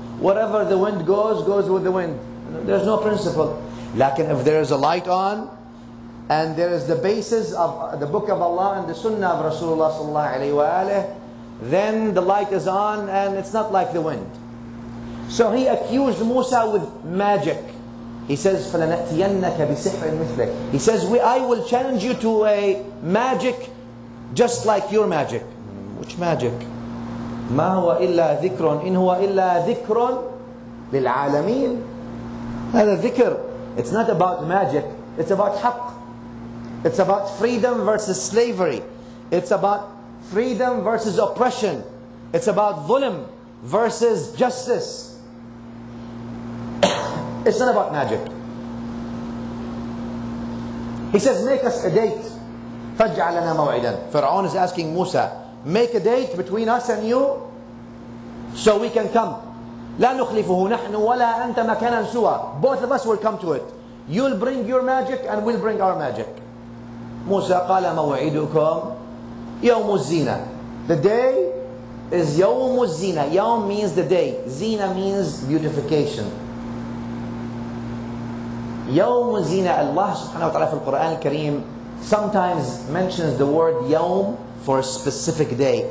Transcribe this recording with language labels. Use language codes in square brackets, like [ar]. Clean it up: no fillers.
[en] Wherever the wind goes with the wind. There's no principle. Like if there is a light on, and there is the basis of the book of Allah and the sunnah of Rasulullah sallallahu alaihi wasallam, then the light is on and it's not like the wind. So he accused Musa with magic. He says, [ar] فَلَنَأْتِيَنَّكَ بِسِحْرٍ مِثْلِكَ. [en] He says, I will challenge you to a magic just like your magic. Which magic? [ar] مَا هُوَ إِلَّا ذِكْرٌ إِنْ هُوَ إِلَّا ذِكْرٌ لِلْعَالَمِينَ. هذا ذكر. [en] It's not about magic. It's about haqq. It's about freedom versus slavery. It's about freedom versus oppression. It's about dhulm versus justice. It's not about magic. He says, make us a date. [ar] فَاجْعَلْ لَنَا مَوْعِدًا. [en] Pharaoh is asking Musa, make a date between us and you so we can come. [ar] لا نخلفه نحن ولا أنت مكانا سوى. [en] Both of us will come to it. You'll bring your magic and we'll bring our magic. [ar] Musa قال موعدكم يوم الزينة. [en] The day is يوم الزينة. يوم means the day. Zina means beautification. [ar] يوم الزينة. [en] Allah subhanahu wa ta'ala [ar] في القرآن الكريم [en] sometimes mentions the word يوم for a specific day.